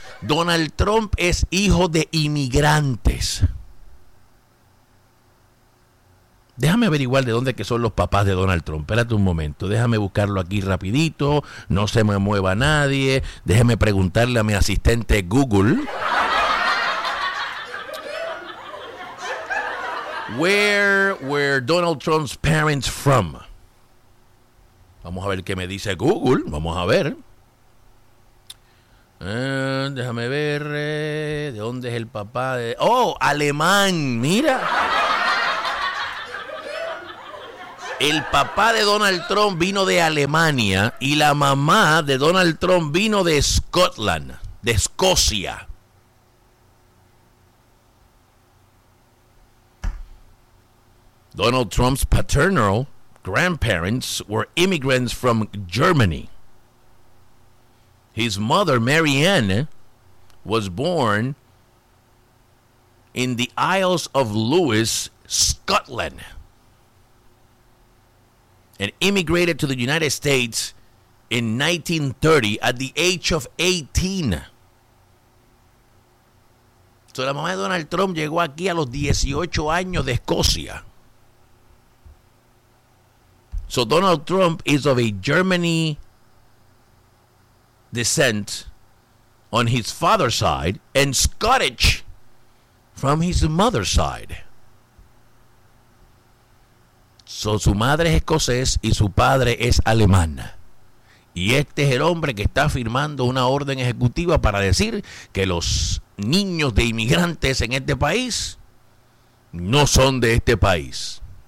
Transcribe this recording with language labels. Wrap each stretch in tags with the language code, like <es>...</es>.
<es>Donald Trump es hijo de inmigrantes. Déjame averiguar de dónde que son los papás de Donald Trump. Espérate un momento. Déjame buscarlo aquí rapidito. No se me mueva nadie. Déjame preguntarle a mi asistente Google.</es> <en>Where were Donald Trump's parents from?</en> <es>Vamos a ver qué me dice Google. Vamos a ver. Déjame ver. ¿De dónde es el papá? ¡Oh! ¡Alemán! ¡Mira! El papá de Donald Trump vino de Alemania y la mamá de Donald Trump vino de Scotland, de Escocia.</es> <en>Donald Trump's paternal grandparents were immigrants from Germany. His mother, Marianne, was born in the Isles of Lewis, Scotland, and immigrated to the United States in 1930 at the age of 18.</en> <es>So la mamá de Donald Trump llegó aquí a los 18 años de Escocia.</es> <en>So Donald Trump is of a Germany descent on his father's side and Scottish from his mother's side.</en> <es>So, su madre es escocés y su padre es alemán. Y este es el hombre que está firmando una orden ejecutiva para decir que los niños de inmigrantes en este país no son de este país.</es>